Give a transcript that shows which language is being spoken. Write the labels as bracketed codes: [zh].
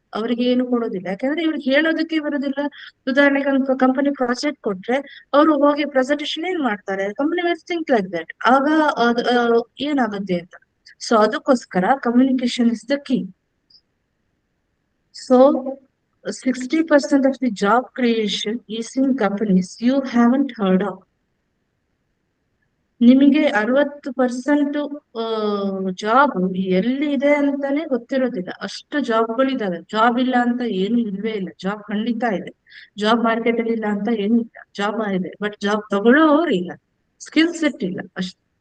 [kn] ಅವ್ರಿಗೆ ಏನು ಕೊಡೋದಿಲ್ಲ, ಯಾಕಂದ್ರೆ ಇವ್ರಿಗೆ ಹೇಳೋದಕ್ಕೆ ಬರೋದಿಲ್ಲ. ಉದಾಹರಣೆಗೆ ಒಂದು ಕಂಪನಿ ಪ್ರಾಜೆಕ್ಟ್ ಕೊಟ್ರೆ ಅವರು ಹೋಗಿ ಪ್ರೆಸೆಂಟೇಶನ್ ಏನ್ ಮಾಡ್ತಾರೆ, [en] Company will think like that. [kn] ಆಗ ಏನಾಗುತ್ತೆ ಅಂತ. ಸೊ ಅದಕ್ಕೋಸ್ಕರ [en] Communication is the key. [kn] So [en] 60% of the job creation is in companies you haven't heard of. [kn] ನಿಮಗೆ 60% ಜಾಬ್ ಎಲ್ಲಿ ಇದೆ ಅಂತಾನೆ ಗೊತ್ತಿರೋದಿಲ್ಲ. ಅಷ್ಟು ಜಾಬ್ಗಳಿದಾವೆ. ಜಾಬ್ ಇಲ್ಲ ಅಂತ ಏನು ಇಲ್ವೇ ಇಲ್ಲ. ಜಾಬ್ ಖಂಡಿತ ಇದೆ. ಜಾಬ್ ಮಾರ್ಕೆಟ್ ಅಲ್ಲಿ ಇಲ್ಲ ಅಂತ ಏನು ಇಲ್ಲ. ಜಾಬ್ ಇದೆ, ಬಟ್ ಜಾಬ್ ತಗೊಳ್ಳೋರು ಇಲ್ಲ, ಸ್ಕಿಲ್ ಸೆಟ್ ಇಲ್ಲ ಅಷ್ಟೇ.